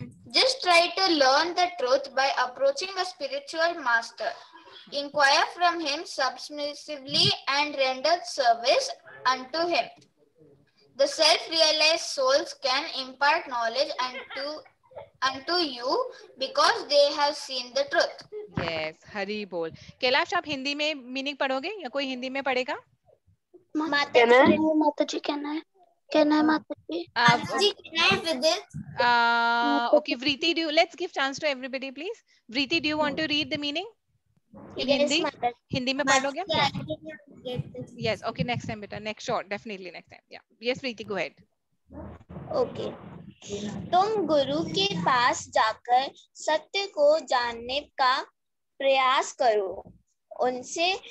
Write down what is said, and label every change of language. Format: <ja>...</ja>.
<en>Just try to learn the truth by approaching a spiritual master. Inquire from him submissively and render service unto him. The self-realized souls can impart knowledge unto you because they have seen the truth. Yes, Hari bol.</en> <hi>Kailash, आप हिंदी में meaning पढ़ोगे या कोई हिंदी में पढ़ेगा?</hi> <en>Mataji, can I? Mataji? Mataji, can I with this? Okay, Vriti, let's give chance to everybody, please. Vriti, do you want to read the meaning in Hindi?</en> <hi>Hindi में पढ़ लोगे?</hi> <en>Yes, okay, next time beta, next short, definitely next time. Yeah, yes, Vriti, go ahead. Okay.</en> <hi>तुम गुरु के पास जाकर सत्य को जानने का प्रयास करो, उनसे</hi>